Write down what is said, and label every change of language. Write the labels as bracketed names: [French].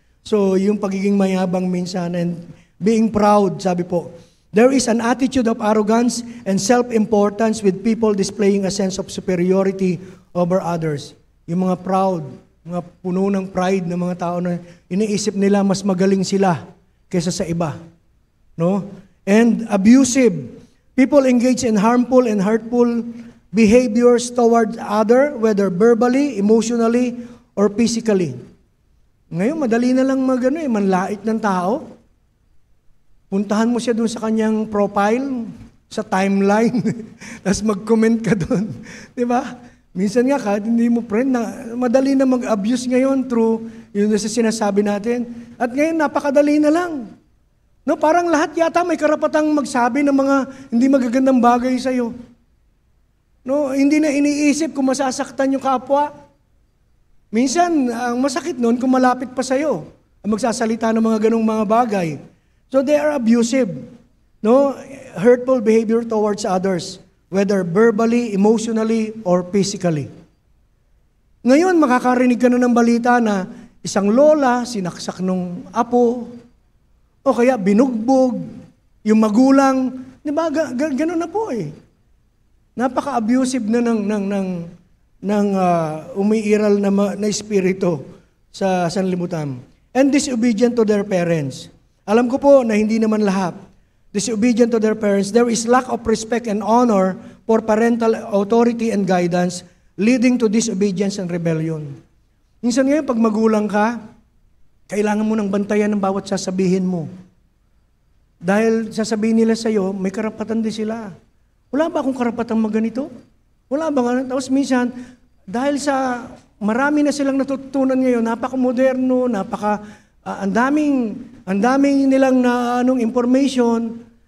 [English] So, [Filipino] yung pagiging mayabang minsan [English] and being proud, [Filipino] sabi po, [English] there is an attitude of arrogance and self-importance with people displaying a sense of superiority over others. [Filipino] Yung mga proud, mga puno ng pride ng mga tao na iniisip nila mas magaling sila kaysa sa iba. [English] No? And abusive. People engage in harmful and hurtful behaviors towards other, whether verbally, emotionally, or physically. [Filipino] Ngayon, madali na lang manlait ng tao. Puntahan mo siya doon sa kanyang profile, sa timeline, tapos mag-comment ka doon. Di ba? Minsan nga, kahit hindi mo friend, madali na mag-abuse ngayon through yung sa sinasabi natin. At ngayon, napakadali na lang. No, parang lahat yata may karapatang magsabi ng mga hindi magagandang bagay sa'yo. No, hindi na iniisip kung masasaktan yung kapwa. Minsan, ang masakit nun kung malapit pa sa'yo, ang magsasalita ng mga ganong mga bagay. [English] So they are abusive. No, hurtful behavior towards others, whether verbally, emotionally, or physically. [Filipino] Ngayon, makakarinig ka na ng balita na isang lola, sinaksak nung apo, o kaya binugbog, yung magulang, di ba, gano'n na po eh. Napaka-abusive na ng umiiral na espiritu sa sanlibutan. [English] And disobedient to their parents. [Filipino] Alam ko po na hindi naman lahat. [English] Disobedient to their parents, there is lack of respect and honor for parental authority and guidance, leading to disobedience and rebellion. [Filipino] Minsan ngayon, pag magulang ka, kailangan mo nang bantayan ng bawat sasabihin mo. Dahil sasabihin nila sa'yo, may karapatan din sila. Wala ba akong karapatang maganito? Wala ba nga? Tapos minsan, dahil sa marami na silang natutunan ngayon, napaka-moderno, ang daming nilang information.